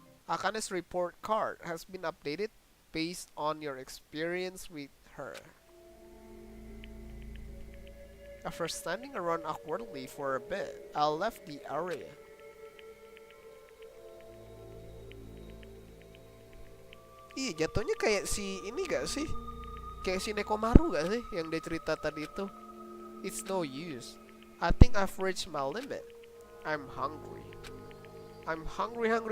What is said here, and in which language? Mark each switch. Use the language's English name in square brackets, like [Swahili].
[English] Akane's report card has been updated based on your experience with her. After standing around awkwardly for a bit, I left the area. [Indonesian] Iya, jatuhnya kayak si ini gak sih? Kayak si Nekomaru gak sih yang dia cerita tadi itu? [English] It's no use. I think I've reached my limit. I'm hungry. I'm hungry.